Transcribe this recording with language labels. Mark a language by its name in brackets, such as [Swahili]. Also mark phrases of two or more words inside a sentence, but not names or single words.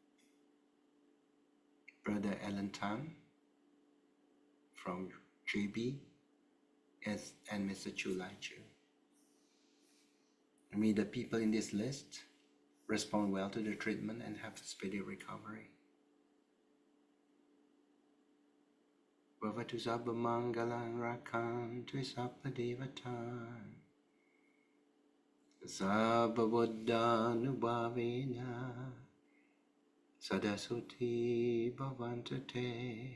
[English] Brother Alan Tan from JB and Mr. Chu Lai Chu. May the people in this list respond well to the treatment and have a speedy recovery. [Pali] Bhavatu sabba mangalang rakantu sabba devatan sabba buddhanubhavena sadasuti bhavantu te.